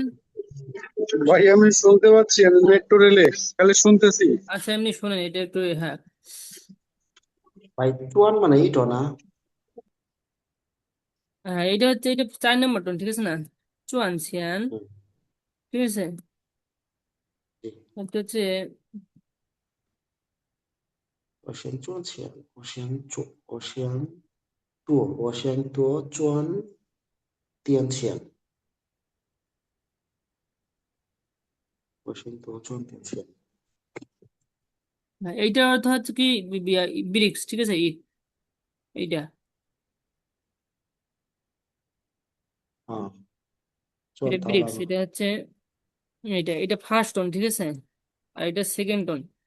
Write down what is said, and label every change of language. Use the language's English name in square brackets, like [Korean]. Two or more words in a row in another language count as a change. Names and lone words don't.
[Bangla] ভাই আমি শুনতে পাচ্ছি, আমি মেট্রো রেলে খালি শুনতেছি। আচ্ছা, এমনি শুনেন এটা একটু. হ্যাঁ, ভাই চুয়ান মানে ইটো না হ্যাঁ, এটা হচ্ছে, এটা 4 নম্বর টোন, ঠিক আছে না? চুয়ানছিয়ান, হুম, ঠিক আছে? জি। এটা হচ্ছে [Chinese] 我先赚钱，我先多赚点钱，我先多赚点钱。 [Bangla] এইটার অর্থ হচ্ছে কি ব্রিক্স, ঠিক আছে? এইটা হ্যাঁ এটা [Chinese] 赚到 [Bangla] ব্রিক্স, [Chinese] 了 [Bangla] এটা হচ্ছে এটা [English] first tone, [Bangla] ঠিক আছে? আর এটা [English] second tone.